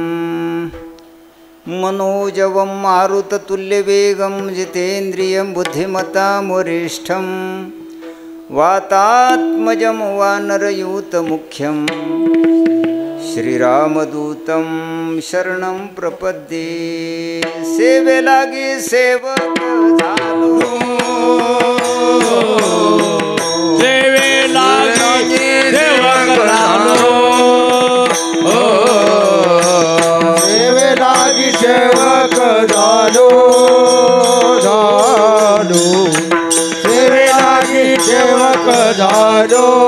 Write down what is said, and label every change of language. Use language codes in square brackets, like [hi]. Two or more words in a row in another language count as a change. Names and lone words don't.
[sa] मनोजवं मारुततुल्यवेगं जितेन्द्रियं बुद्धिमतां वरिष्ठं वातात्मजं वानरयूतमुख्यं श्रीरामदूतं शरणं प्रपद्ये [mr] सेवे लागी सेवक झालो सेवे लागी सेवक झालो सेवे लागी सेवक झालो सेवे लागी सेवक झालो